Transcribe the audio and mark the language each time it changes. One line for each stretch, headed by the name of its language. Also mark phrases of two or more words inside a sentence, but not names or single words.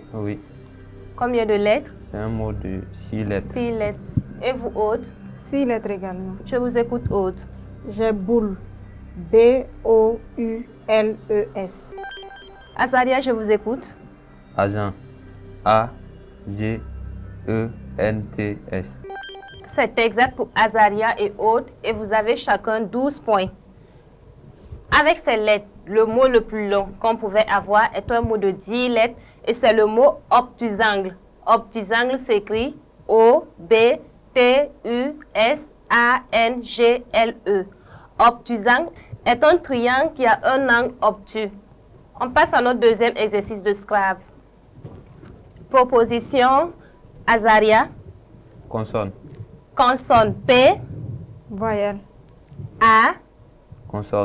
French: Oui. Combien de lettres? C'est un mot de 6 lettres. 6 lettres. Et vous autres? 6 lettres également. Je vous écoute autres. J'ai boule. B-O-U-L-E-S. Azaria, je vous écoute. Agent. A-G-E-N-T-S. C'est exact pour Azaria et autres et vous avez chacun 12 points. Avec ces lettres, le mot le plus long qu'on pouvait avoir est un mot de 10 lettres et c'est le mot obtusangle. Obtusangle s'écrit O-B-T-U-S-A-N-G-L-E. Obtusangle est un triangle qui a un angle obtus. On passe à notre deuxième exercice de Scrabble. Proposition Azaria. Consonne. Consonne P, Voyelle. A, Consonne.